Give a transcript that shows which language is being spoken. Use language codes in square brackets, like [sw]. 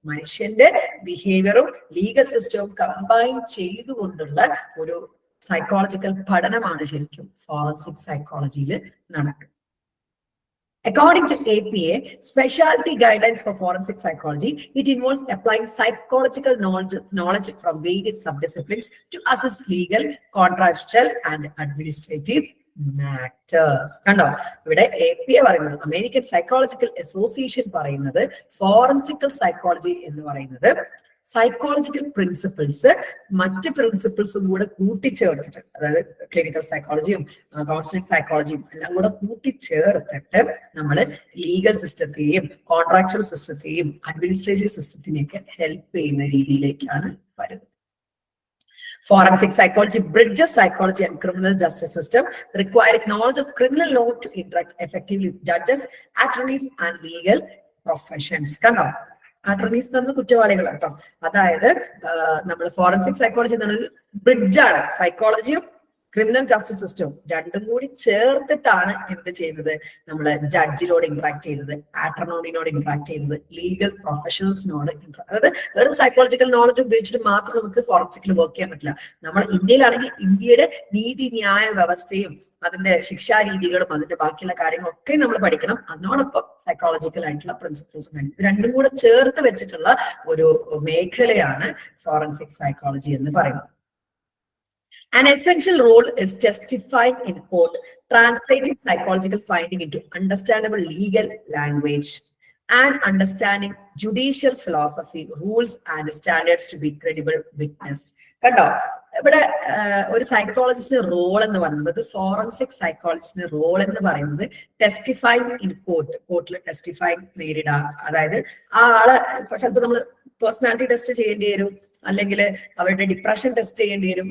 [ml] മനുഷ്യന്റെ ബിഹേവിയറും ലീഗൽ സിസ്റ്റവും കമ്പൈൻ ചെയ്തുകൊണ്ടുള്ള ഒരു സൈക്കോളജിക്കൽ പഠനമാണ് ശരിക്കും ഫോറൻസിക് സൈക്കോളജിയിൽ നടക്കുന്നത്. [en] According to APA, specialty guidelines for forensic psychology, it involves applying psychological knowledge from various subdisciplines to assess legal, contractual, and administrative matters. [ml] കണ്ടോ, ഇവിടെ APA പറയുന്നത്, അമേരിക്കൻ സൈക്കോളജിക്കൽ അസോസിയേഷൻ പറയുന്നത് ഫോറൻസിക്കൽ സൈക്കോളജി എന്ന് പറയുന്നത് സൈക്കോളജിക്കൽ പ്രിൻസിപ്പിൾസ് മറ്റ് പ്രിൻസിപ്പിൾസും കൂടെ കൂട്ടിച്ചേർത്തിട്ട്, അതായത് ക്ലിനിക്കൽ സൈക്കോളജിയും കൗൺസിലിംഗ് സൈക്കോളജിയും എല്ലാം കൂടെ കൂട്ടിച്ചേർത്തിട്ട് നമ്മൾ ലീഗൽ സിസ്റ്റത്തെയും കോൺട്രാക്ച്വൽ സിസ്റ്റത്തെയും അഡ്മിനിസ്ട്രേറ്റീവ് സിസ്റ്റത്തിനെയൊക്കെ ഹെൽപ്പ് ചെയ്യുന്ന രീതിയിലേക്കാണ് വരുന്നത്. [en] Forensic psychology bridges psychology and criminal justice system, requiring knowledge of criminal law to interact effectively with judges, attorneys, and legal professions. [ml] കണ്ടോ, അറ്റർണീസ് തന്ന കുറ്റവാളികൾ കേട്ടോ. അതായത് നമ്മൾ ഫോറൻസിക് സൈക്കോളജി എന്നൊരു ബ്രിഡ്ജാണ്. സൈക്കോളജിയും ക്രിമിനൽ ജസ്റ്റിസ് സിസ്റ്റവും രണ്ടും കൂടി ചേർത്തിട്ടാണ് എന്ത് ചെയ്യുന്നത്? നമ്മൾ ജഡ്ജിനോട് ഇന്ററാക്ട് ചെയ്യുന്നത്, ആറ്റർണോണിനോട് ഇന്ററാക്ട് ചെയ്യുന്നത്, ലീഗൽ പ്രൊഫഷണൽസിനോട് അതായത് വെറും സൈക്കോളജിക്കൽ നോളജ് ഉപയോഗിച്ചിട്ട് മാത്രം നമുക്ക് ഫോറൻസിക്കിൽ വർക്ക് ചെയ്യാൻ പറ്റില്ല. നമ്മൾ ഇന്ത്യയിലാണെങ്കിൽ ഇന്ത്യയുടെ നീതി ന്യായ വ്യവസ്ഥയും അതിന്റെ ശിക്ഷാരീതികളും അതിന്റെ ബാക്കിയുള്ള കാര്യങ്ങളൊക്കെ നമ്മൾ പഠിക്കണം. അതിനോടൊപ്പം സൈക്കോളജിക്കൽ ആയിട്ടുള്ള പ്രിൻസിപ്പിൾസും വേണം. ഇത് രണ്ടും കൂടെ ചേർത്ത് വെച്ചിട്ടുള്ള ഒരു മേഖലയാണ് ഫോറൻസിക് സൈക്കോളജി എന്ന് പറയുന്നത്. [en] An essential role is testifying in court, translating psychological finding into understandable legal language and understanding judicial philosophy, rules and standards to be credible witness. [ml] കണ്ടോ, ഇവിടെ ഒരു സൈക്കോളജിസ്റ്റിന്റെ റോൾ എന്ന് പറയുന്നത്, ഫോറൻസിക് സൈക്കോളജിസ്റ്റിന്റെ റോൾ എന്ന് പറയുന്നത് [en] testifying in court, [ml] കോർട്ടിൽ testifying നേരിടുക. അതായത് ആ ആളെ ചിലപ്പോൾ നമ്മൾ പേഴ്സണാലിറ്റി ടെസ്റ്റ് ചെയ്യേണ്ടി വരും, അല്ലെങ്കിൽ അവരുടെ ഡിപ്രഷൻ ടെസ്റ്റ് ചെയ്യേണ്ടി വരും.